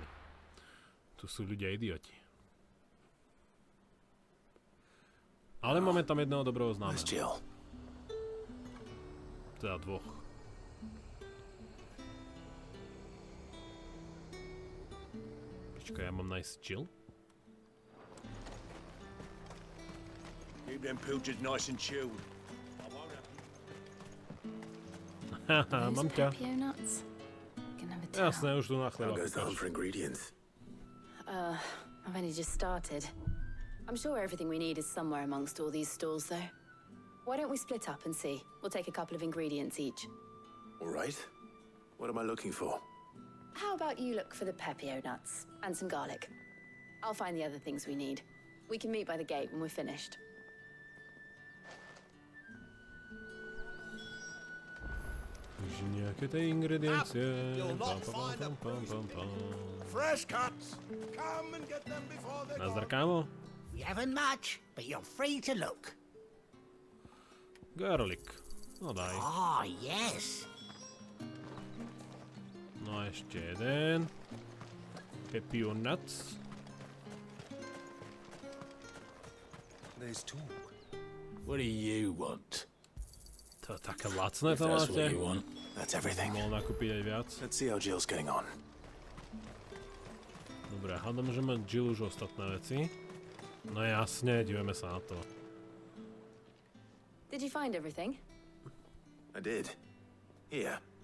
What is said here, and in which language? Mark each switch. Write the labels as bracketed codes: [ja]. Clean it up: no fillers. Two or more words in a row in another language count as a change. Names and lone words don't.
[sk] Tu sú ľudia idioti. Ale máme tam jedného dobrého známeho. Teda 2. Počkaj, ja mám nájsť Jill? [en] Keep them pilchards nice and chilled. [sk] Haha, mám ťa. Jasné, už tu na chleba [en] for ingredients. I've only just started. I'm sure everything we need is somewhere amongst all these stalls, though. Why don't we split up and see? We'll take a couple of ingredients each. All right. What am I looking for? How about you look for the pepio nuts and some garlic? I'll find the other things we need. We can meet by the gate when we're finished. [sk] Nejaké tie ingrediencie. [en] Fresh cuts. Come and get them before they [sk] Nazdar, kámo. [en] We haven't much, but you're free to look. [sk] Garlic. No daj. [en] Ah, yes. [sk] No a ešte jeden. [en] Pepio nuts. There's 2. What do you want? [sk] To je také lacné to máte. [en] That's everything. [sk] Mohol nakúpiť aj viac. [en] Let's see how Jill's getting on. [sk] Dobre, hádam, že má Jill už ostatné veci. No jasne, dívame sa na to. [en] Did you find everything? I did. Here.